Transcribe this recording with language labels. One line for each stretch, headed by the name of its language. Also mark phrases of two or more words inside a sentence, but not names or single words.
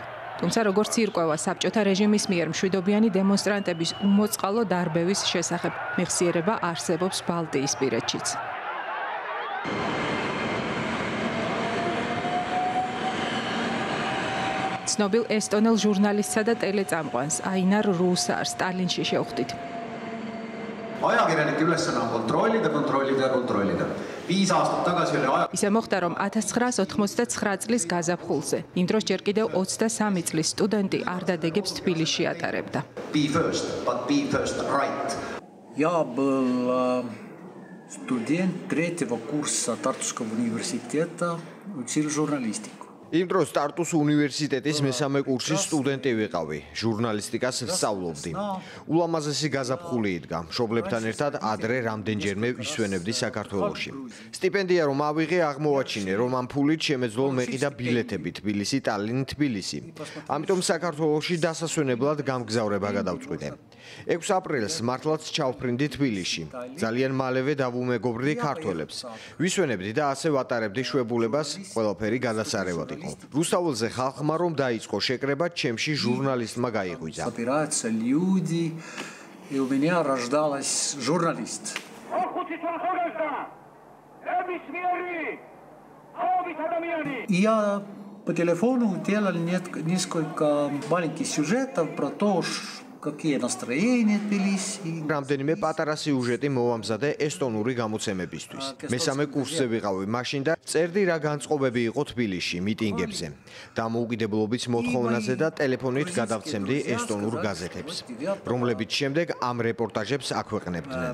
Georgian: თუმცა როგორც ირკვევა საბჭოთა რეჟიმის მიერ მშვიდობიანი დემონსტრანტების უმოწყალო დარბევის შესახებ მეხსიერება არსებობს ბალტიისპირეთშიც. ცნობილ ესტონელ ჟურნალისტსა და ტელეწამყვანს აინარ რუსარს სტალინში შევხვდით.
Estonian: Ajakirjanike ülesanne on kontrollida. 5 aastat tagasi oli
Georgian: ისე მოხდა, რომ 1989 წლის გაზაფხულზე, იმ დროს ჯერ კიდევ 23 წლის სტუდენტი არ დადეგებს თბილისში ატარებდა.
English: Be first, but be first right.
Russian: Я был студент 3-го курса Тартуского университета, учил журналистику.
Georgian: იმ დროს ტარტუს უნივერსიტეტის მესამე კურსის სტუდენტი ვიყავი, ჟურნალისტიკას ვსწავლობდი. ულამაზესი გაზაფხული იდგა, მშობლებთან ერთად ადრე რამდენჯერმე ვისვენებდი საქართველოში. სტიპენდია რომ ავიღე, აღმოვაჩინე, რომ ამ ფულით შემეძლო მეყიდა ბილეთები Თბილისი. ამიტომ საქართველოში დასასვენებლად გამგზავრება გადავწყვიტე. 6 აპრილს მართლაც ჩავფრინდი თბილისში. ძალიან მალევე დავუმეგობრდი ქართველებს. ვისვენებდი და ასე ვატარებდი შვებულებას, ყველაფერი გადასარევად. რუსთაველზე ხალხმა რომ დაიწყო შეკრება, ჩემში ჟურნალისტმა გაიღვიძა.
Russian: Собираются люди, и у меня рождалась журналист. Я по телефону делал несколько маленьких сюжетов про то, какие настроения Тбилиси.
Georgian: რამდენიმე პატარა სიუჟეტი მოვამზადე ესტონური გამოცემებისთვის. მესამე კურსზე ვიყავი მაშინ და წერდი რა განწყობები იყო თბილისში მიტინგებზე. დამოუკიდებლობის მოთხოვნაზე და ტელეფონით გადავცემდი ესტონურ გაზეთებს, რომლებიც შემდეგ ამ რეპორტაჟებს აქვეყნებდნენ.